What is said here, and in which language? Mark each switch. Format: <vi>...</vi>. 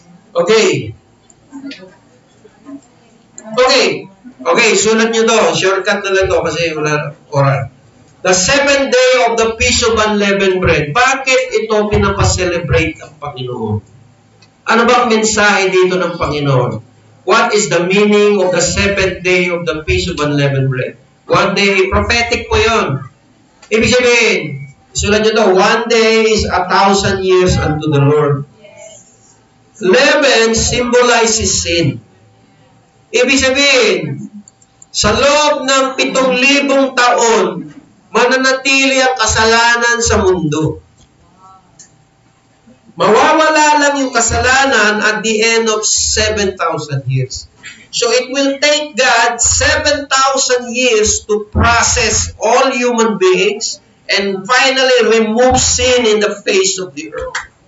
<en>Okay.</en> <tl>Okay, sulat nyo to. Shortcut na lang to kasi wala oral.</tl> <en>The 7th day of the Feast of Unleavened Bread.</en> <tl>Bakit ito pinapaselebrate ng Panginoon? Ano ba ang mensahe dito ng Panginoon?</tl> <en>What is the meaning of the 7th day of the Feast of Unleavened Bread? One day, prophetic po yun.</en> <tl>Ibig sabihin, sulat nyo to,</tl> <en>one day is 1,000 years unto the Lord. Leaven symbolizes sin.</en> <tl>Ibig sabihin, sa loob ng 7,000 taon, mananatili ang kasalanan sa mundo. Mawawala lang yung kasalanan</tl> <en>at the end of 7,000 years. So it will take God 7,000 years to process all human beings and finally remove sin in the face of the earth.</en>